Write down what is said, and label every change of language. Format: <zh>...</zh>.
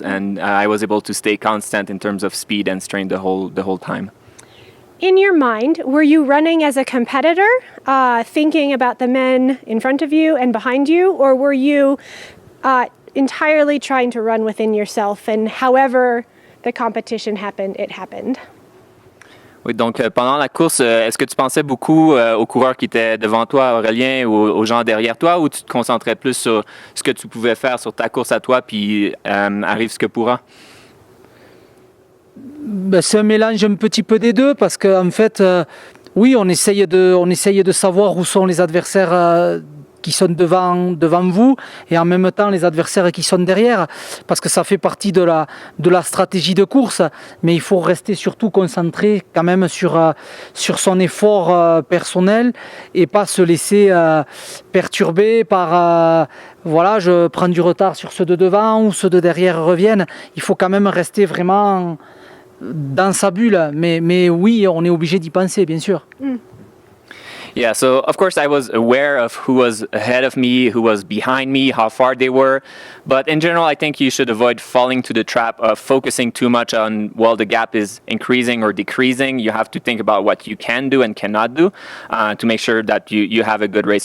<en>And I was able to stay constant in terms of speed and strength the whole time. In your mind, were you running as a competitor, thinking about the men in front of you and behind you, or were you entirely trying to run within yourself and however the competition happened, it happened?</en> <fr>Oui, donc pendant la course, est-ce que tu pensais beaucoup aux coureurs qui étaient devant toi, Aurélien, ou aux gens derrière toi, ou tu te concentrais plus sur ce que tu pouvais faire sur ta course à toi, puis arrive ce que pourra? C'est un mélange un petit peu des deux, parce qu'en fait, oui, on essaye de savoir où sont les adversaires qui sont devant vous, et en même temps les adversaires qui sont derrière, parce que ça fait partie de la stratégie de course, mais il faut rester surtout concentré quand même sur son effort personnel et pas se laisser perturber par voilà, je prends du retard sur ceux de devant ou ceux de derrière reviennent. Il faut quand même rester vraiment dans sa bulle, mais oui, on est obligé d'y penser, bien sûr.</fr> <en>Yeah, so of course I was aware of who was ahead of me, who was behind me, how far they were. But in general, I think you should avoid falling to the trap of focusing too much on, well, the gap is increasing or decreasing. You have to think about what you can do and cannot do to make sure that you have a good race.</en>